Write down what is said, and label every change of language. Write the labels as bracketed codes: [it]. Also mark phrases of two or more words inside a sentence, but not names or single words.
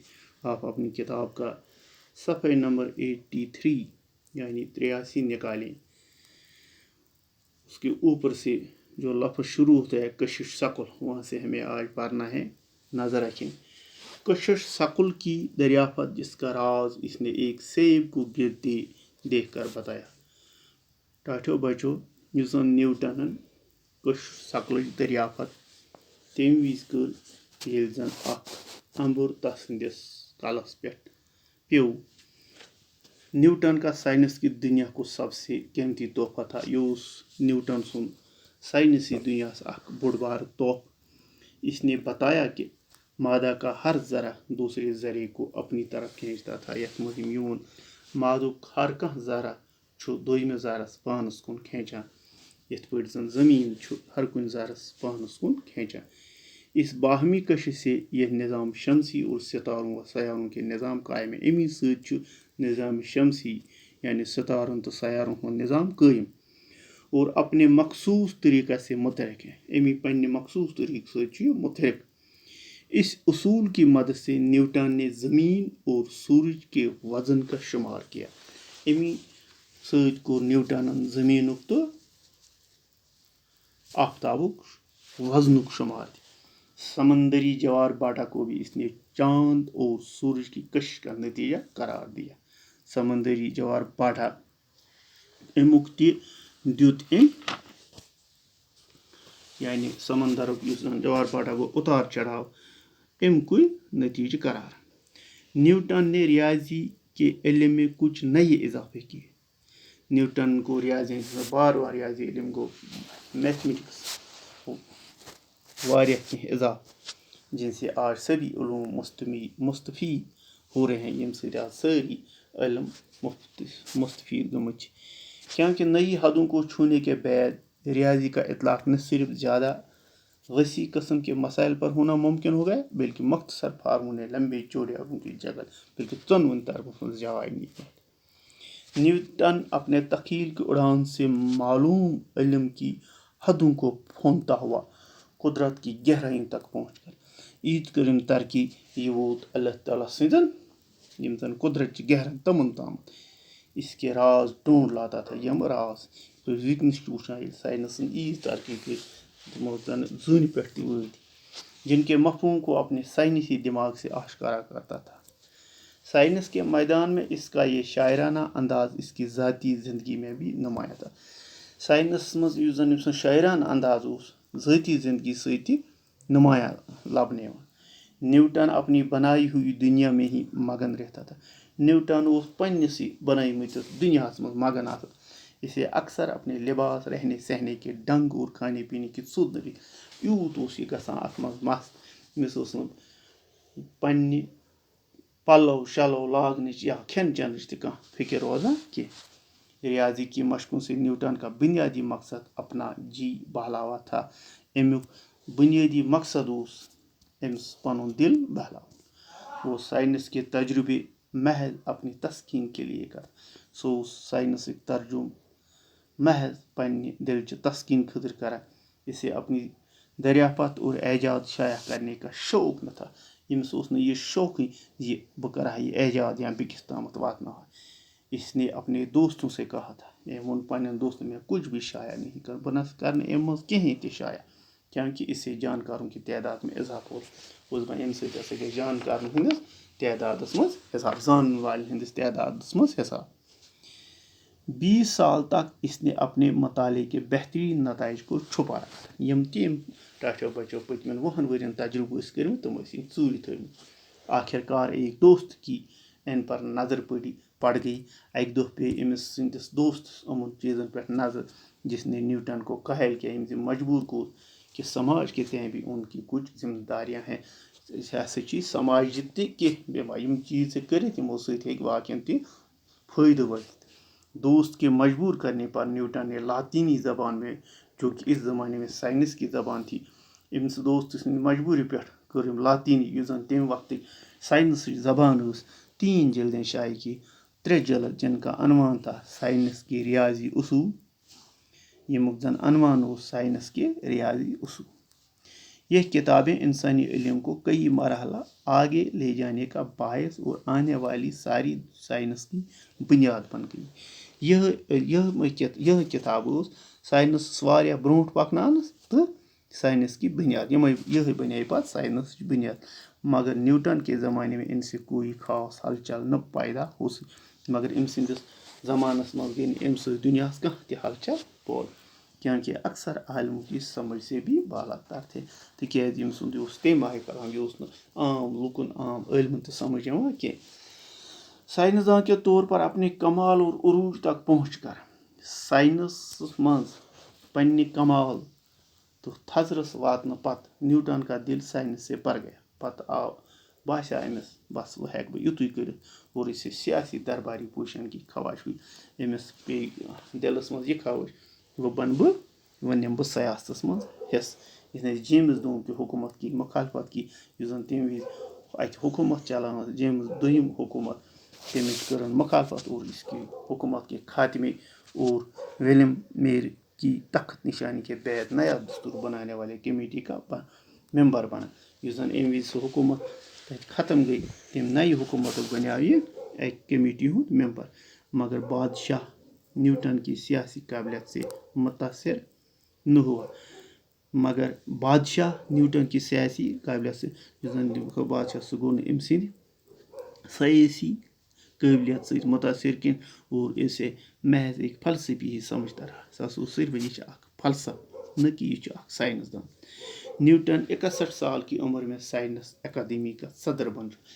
[ur] آپ اپنی کتاب کا صفحہ نمبر 83 یعنی 83 نکالیں۔ اس کے اوپر سے جو لفظ شروع ہوتا ہے کشش ثقل، وہاں سے ہمیں آج پڑھنا ہے۔ نظر رکھیں، کشش ثقل کی دریافت، جس کا راز اس نے ایک سیب کو گرتے دیکھ کر بتایا۔ [ks] ٹاٹھو بچو، یُس زن نیوٹنن کشش ثقلٕچ دریافت تمہِ وِزِ کٔر ییٚلہِ زن اکھ اَمبُر تس سٕنٛدِس کلس پٮ۪ٹھ پیوٚو۔ [ur] نیوٹن کا سائنس کی دنیا کو سب سے قیمتی تحفہ تھا۔ [ks] یہ اوس نیوٹن سُنٛد سائنسی دنیاہس اکھ بوٚڑ بارٕ تحفہٕ۔ [ur] اس نے بتایا کہ مادہ کا ہر ذرہ دوسرے ذرے کو اپنی طرف کھینچتا تھا۔ [ks] یتھ منٛز میون مادُک ہر کانٛہہ ذرہ چھُ دوٚیمِس ذرس پانس کُن کھینچان، یتھ پٲٹھۍ زن زمین چھُ ہر کُنہِ ذرس پانس کُن کھینچان۔ [ur] اس باہمی کشش سے یہ نظام شمسی اور ستاروں و سیاروں کے نظام قائم ہے۔ [ks] امی سۭتۍ چھُ نظام شمسی یعنی ستارن تہٕ سیارن ہُنٛد نظام قٲیِم [ur] اور اپنے مخصوص طریقہ سے متحرک ہے۔ [ks] امی پننہِ مخصوص طریقہٕ سۭتۍ چھُ یہِ متحرک۔ [ur] اس اصول کی مدد سے نیوٹن نے زمین اور سورج کے وزن کا شمار کیا۔ [ks] امی سۭتۍ کوٚر نیوٹنن زمینُک تہٕ آفتابُک وزنُک شمار تہِ۔ [ur] سمندری جوار باٹا کو بھی اس نے چاند اور سورج کی کشش کا نتیجہ قرار دیا۔ [ks] سمندری جوار باٹا امیُک تہِ دیُت أمۍ، یعنی سمندرُک یُس زن جوار باٹا گوٚو اتار چڑھاو، امکُے نتیجہ قرار۔ [ur] نیوٹن نے ریاضی کے علم میں کچھ نئے اضافے کیے۔ [ks] نیوٹن کو ریاضی بار ریاضی علم گو میتھمیٹکس واریاہ کینٛہہ اضافہ، [ur] جن سے آج سبھی علوم مستفید ہو رہے ہیں۔ [ks] یم سۭتۍ آج سٲری علم مستفید گٔمٕتۍ چھِ، [ur] کیونکہ نئی حدوں کو چھونے کے بعد ریاضی کا اطلاق نہ صرف زیادہ وسیع قسم کے مسائل پر ہونا ممکن ہو گیا، بلکہ مختصر فارموں نے لمبے چوڑے علوم کی جگہ بلکہ [ks] ژۄنوٕنی طرفن ہٕنٛز جاے نی۔ [ur] نیوٹن اپنے تخیل کی اڑان سے معلوم علم کی حدوں کو پھونتا ہوا قدرت کی گہرائیوں تک پہنچ کر [ks] ایٖژ کٔرٕن ترقی، یہ ووت اللہ تعالیٰ سٕنٛدٮ۪ن یِم زن قدرت چہِ گہرن تمن تامتھ۔ [ur] اس کے راز ڈھونڈ لاتا تھا۔ [ks] یم راز تُہۍ وٕنکیٚنس چھِو وٕچھان ییٚلہِ ساینسن ایٖژ ترقی کٔر، تِمو زن زوٗنہِ پٮ۪ٹھ تہِ وٲتۍ، [ur] جن کے مفہوم کو اپنے سائنسی دماغ سے آشکارا کرتا تھا۔ سائنس کے میدان میں اس کا یہ شاعرانہ انداز اس کی ذاتی زندگی میں بھی نمایاں تھا۔ [ks] سائنس منٛز یُس زن شاعرانہ انداز اوس ذاتی زندگی سۭتۍ تہِ نمایاں لبنہٕ یِوان۔ [ur] نیوٹن اپنی بنائی ہوئی دنیا میں ہی مگن رہتا تھا۔ [ks] نیوٹن اوس پننسٕے بنٲومٕتِس دنیاہس منٛز مگن آسان۔ [ur] اسے اکثر اپنے لباس، رہنے سہنے کے ڈنگ اور کھانے پینے کی [ks] سُد دٔرِتھ یوٗت اوس یہِ گژھان اتھ منٛز مست، أمِس اوس نہٕ پننہِ پلو شلو لاگنٕچ یا کھٮ۪ن چٮ۪نٕچ تہِ کانٛہہ فکر روزان کینٛہہ۔ [ur] ریاضی کی مشقوں سے نیوٹن کا بنیادی مقصد اپنا جی بہلاوا تھا۔ [ks] امیُک بنیادی مقصد اوس أمِس پنُن دل بہلاوُن۔ [ur] وہ سائنس کے تجربے محض اپنی تسکین کے لیے کر، [ks] سُہ اوس سائنسٕکۍ ترجمہٕ محض پننہِ دلچہِ تسکین خٲطرٕ کران۔ [ur] اسے اپنی دریافت اور ایجاد شائع کرنے کا شوق نہ تھا۔ [ks] ییٚمِس اوس نہٕ یہِ شوقٕے زِ بہٕ کرٕ ہا یہِ ایجاد یا بیٚکِس تامتھ واتناوہا۔ [ur] اس نے اپنے دوستوں سے کہا تھا، [ks] أمۍ ووٚن پننٮ۪ن دوستن، [ur] میں کچھ بھی شائع نہیں کر، [ks] بہٕ نہ کرٕ نہٕ امہِ منٛز کِہینۍ تہِ شائع، [ur] کیونکہ اس سے جانکاروں کی تعداد میں اضافہ [ks] اوس دپان امہِ سۭتۍ ہسا گژھِ جانکارن ہٕنٛدِس تعدادس منٛز اضافہٕ، زانن والٮ۪ن ہٕنٛدِس تعدادس منٛز حساب۔ [ur] 20 سال تک اس نے اپنے مطالعے کے بہترین نتائج کو چھپا رکھا۔ [ks] یم تہِ ٹاٹھو بچو پٔتمٮ۪ن 20 ؤرین تجربہٕ ٲسۍ کٔرمٕتۍ تِم ٲسۍ یِم ژوٗرِ تھٲومٕتۍ۔ [ur] آخر کار ایک دوست کی ان پر نظر پڑ گئی۔ [ks] اکہِ دۄہ پیٚیہِ أمِس سٕنٛدِس دوستس یِمن چیٖزن پٮ۪ٹھ نظر، [ur] جس نے نیوٹن کو قائل کیا [ks] ییٚمۍ زِ مجبور کوٚر [ur] کہ سماج کے تئیں بھی ان کی کچھ ذمہ داریاں ہیں [ks] یہ ہسا چی سماج تہِ کینٛہہ یِم چیٖز ژےٚ کٔرِتھ یِمو سۭتۍ ہیٚکہِ واقعن تہِ فٲیدٕ وٲتِتھ [ur] دوست کے مجبور کرنے پر نیوٹن نے لاطینی زبان میں جو کہ اس زمانے میں سائنس کی زبان تھی [ks] أمِس دوست سٕنٛدِ مجبوٗری پٮ۪ٹھ کٔر أمۍ لاطینی یُس زن تمہِ وقتٕچ سائنسٕچ زبان ٲس [ur] 3 جلدیں شائع کی 3 جلد جن کا عنوان تھا سائنس کے ریاضی اصول [ks] ییٚمیُک زن عنوان اوس [ur] سائنس کے ریاضی اصول یہ کتابیں انسانی علم کو کئی مرحلہ آگے لے جانے کا باعث اور آنے والی ساری سائنس کی بنیاد بن گئی [ks] یہ کتاب اوس سائنس واریاہ برونٛٹھ پکناونس تہٕ [ur] سائنس کی بنیاد یہ بنے [ks] پتہٕ سائنس کی بنیاد [ur] مگر نیوٹن کے زمانے میں ان سے کوئی خاص ہلچل نہ پیدا ہو سکی [ks] مگر أمۍ سٕنٛدِس زمانس منٛز گٔے نہٕ أمۍ سۭتۍ دُنیاہس کانٛہہ تہِ ہلچل پٲدٕ [ur] کیونکہ اکثر عالموں کی سمجھ سے بھی بالا تر تھے [ks] تِکیازِ ییٚمہِ سُنٛد یہِ اوس تمہِ آیہِ کران یہِ اوس نہٕ عام لُکن عام عٲلمن تہِ سمجھ یِوان کینٛہہ [ur] سائنسداں کے طور پر اپنے کمال اور عروج تک پہنچ کر [ks] سائنسس منٛز پننہِ کمال تہٕ تھزرس واتنہٕ پتہٕ [ur] نیوٹن کا دل سائنس سے بھر گیا [ks] پتہٕ آو باسیٛو أمِس بس وۄنۍ ہٮ۪کہٕ بہٕ یُتُے کٔرِتھ [ur] اور اسے سیاسی درباری پوشن کی خواہش ہوئی [ks] أمِس پیٚیہِ دِلس منٛز یہِ خواہش وۄنۍ بنہٕ بہٕ وۄنۍ نِمہٕ بہٕ سیاستس منٛز حصہٕ [ur] اس نے جیمز دوم کی حکومت کی مخالفت کی [ks] یُس زن تمہِ وِزِ اتہِ حکومت چلاوان ٲس جیمز دوٚیِم حکومت تمِچ کٔرٕن مخالفت [ur] اور اس کی حکومت کے خاتمے اور ولیم میر کی تخت نشانی کے بعد نیا دستور بنانے والے کمیٹی کا ممبر بنا [ks] یُس زن امہِ وِزِ سُہ حکومت تتہِ ختم گئی تمہِ نَیہِ حکومتُک بنیو یہِ اکہِ کمیٹی ہُنٛد ممبر [ur] مگر بادشاہ نیوٹن کی سیاسی قابلیت سے متاثر نہ ہوا مگر بادشاہ نیوٹن کی سیاسی قابلیت سے [ks] یُس زن بادشاہ سُہ گوٚو نہٕ أمۍ سٕنٛدِ سیاسی قٲبلیت سۭتۍ متاثر کینٛہہ [ur] اور اسے محض ایک فلسفی ہی سمجھتا رہا [ks] سُہ ہسا اوس صرف یہِ چھِ اکھ فلسفہ نہ کہ یہِ چھُ اکھ سائنسدان [ur] نیوٹن 61 سال کی عمر میں سائنس اکیڈمی کا صدر بن